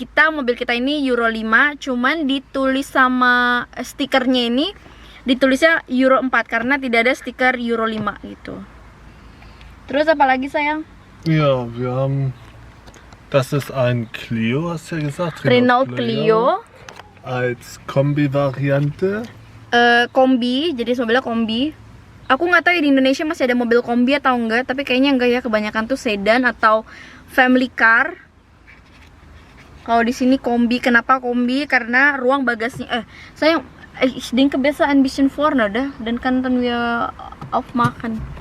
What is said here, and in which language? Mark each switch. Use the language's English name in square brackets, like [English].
[Indonesian] Mobil kita ini Euro 5, cuman ditulis sama stikernya ini ditulisnya Euro 4 karena tidak ada stiker Euro 5 gitu. Terus apa lagi sayang? [German] Ja, wir haben. Das ist ein Clio, hast du ja gesagt. Renault Clio. Als Kombi-Variante. [Indonesian] Kombi, jadi mobilnya kombi. Aku nggak tahu ya di Indonesia masih ada mobil kombi atau enggak, tapi kayaknya enggak ya, kebanyakan tuh sedan atau family car. Kalau di sini kombi, kenapa kombi? Karena ruang bagasinya. [German] Sayang, ich denke besser ein bisschen vorne, dah. Dan könnten wir aufmachen.